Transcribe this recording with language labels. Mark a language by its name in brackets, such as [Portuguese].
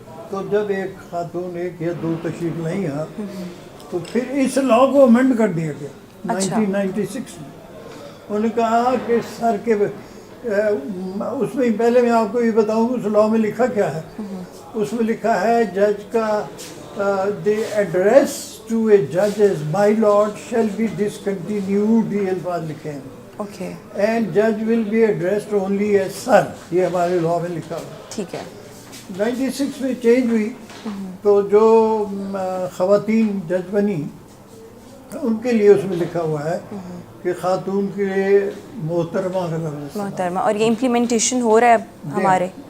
[Urdu] تو جب ایک خاتون 1 یا 2 تشریف نہیں آ تو پھر اس لا کو امینڈ کر دیا گیا 1996 میں. انہوں نے کہا کہ سر کے اس میں پہلے میں آپ کو یہ بتاؤں کہ اس لا میں لکھا کیا ہے. اس میں لکھا ہے جج کا [English] the address to a judge as my lord shall be discontinued. [Urdu] یہ الفاظ لکھے ہیں. Okay. [English] And judge will be addressed only as sir. [Urdu] یہ ہمارے لاء میں لکھا ہوا. ٹھیک ہے. 96 میں چینج ہوئی تو جو خواتین جج بنی ان کے لیے اس میں لکھا ہوا ہے کہ خاتون کے لیے محترمہ کا لفظ محترمہ. اور یہ امپلیمنٹیشن ہو رہا ہے اب ہمارے.